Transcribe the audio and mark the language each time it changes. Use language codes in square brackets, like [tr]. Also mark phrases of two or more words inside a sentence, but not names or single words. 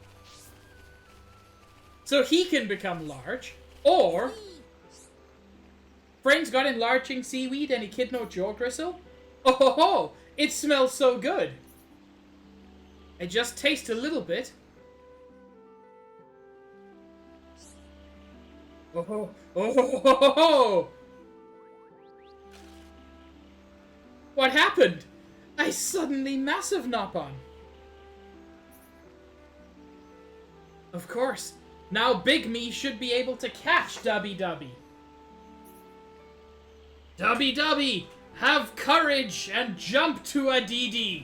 [en] So he can become large, or Friends got enlarging seaweed and echidna jaw gristle? Oh ho ho! It smells so good! I just taste a little bit. Oh ho oh ho ho ho ho! What happened? I suddenly massive Nopon. Of course. Now Big Me should be able to catch Dubby Dubby. Dubby Dubby, have courage and jump to Adidi.